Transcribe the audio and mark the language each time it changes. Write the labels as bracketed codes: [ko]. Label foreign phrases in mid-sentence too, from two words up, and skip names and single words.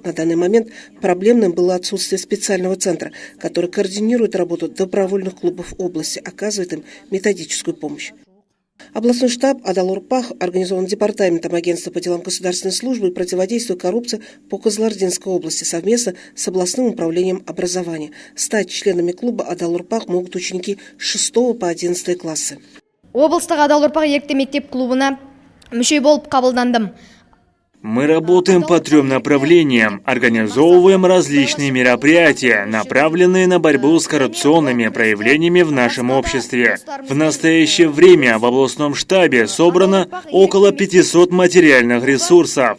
[ru] На данный момент проблемным было отсутствие специального центра, который координирует работу добровольных клубов области, оказывает им методическую помощь. Областной штаб «Адал-Орпак» организован Департаментом Агентства по делам государственной службы и противодействию коррупции по Кызылординской области совместно с областным управлением образования. Стать членами клуба «Адал-Орпак» могут ученики с 6 по 11 классы. [kk] Облыстық «Адал-Орпак» ерікті мектеп клубына мүше болып қабылдандым. [ru] Мы работаем по 3 направлениям, организовываем различные мероприятия, направленные на борьбу с коррупционными проявлениями в нашем обществе. В настоящее время в областном штабе собрано около 500 материальных ресурсов.